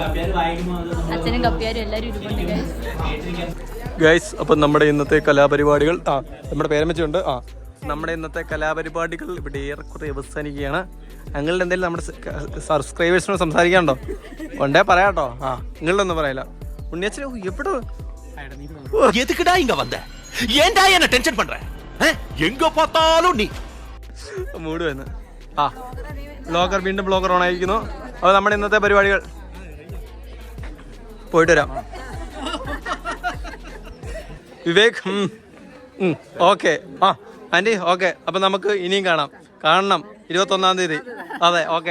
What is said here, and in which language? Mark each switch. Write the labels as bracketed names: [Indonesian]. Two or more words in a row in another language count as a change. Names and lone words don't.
[Malayalam] അച്ഛനും കപ്പിയാരും എല്ലാരും ഇരിപ്പുണ്ട് ഗായ്സ്. ഗൈസ് അപ്പം നമ്മുടെ ഇന്നത്തെ കലാപരിപാടികൾ നമ്മുടെ പേരമ്മച്ചുണ്ട്. നമ്മുടെ ഇന്നത്തെ കലാപരിപാടികൾ ഇവിടെ ഏറെക്കുറെ അവസാനിക്കുകയാണ്. നിങ്ങളുടെ എന്തെങ്കിലും നമ്മുടെ സബ്സ്ക്രൈബേഴ്സിനോട് സംസാരിക്കാനുണ്ടോ? ഉണ്ടേ പറയാട്ടോ. നിങ്ങളുടെ ഒന്നും പറയില്ല. ഉണ്ണിയച്ഛൻ എവിടെ [Tamil] எதுக்குடா இங்க வந்த? ஏன்டா என்ன டென்ஷன் பண்ற? எங்க பார்த்தாலும் நீ [Malayalam] മൂട് വന്ന്. ബ്ലോഗർ വീണ്ടും ബ്ലോഗർ ഓൺ ആയിരിക്കുന്നു. അപ്പോൾ നമ്മുടെ ഇന്നത്തെ പരിപാടികൾ പോയിട്ട് വരാം. വിവേക് ഓക്കെ. ആൻറ്റി ഓക്കെ. അപ്പം നമുക്ക് ഇനിയും കാണണം 21-ാം തീയതി. അതെ ഓക്കെ.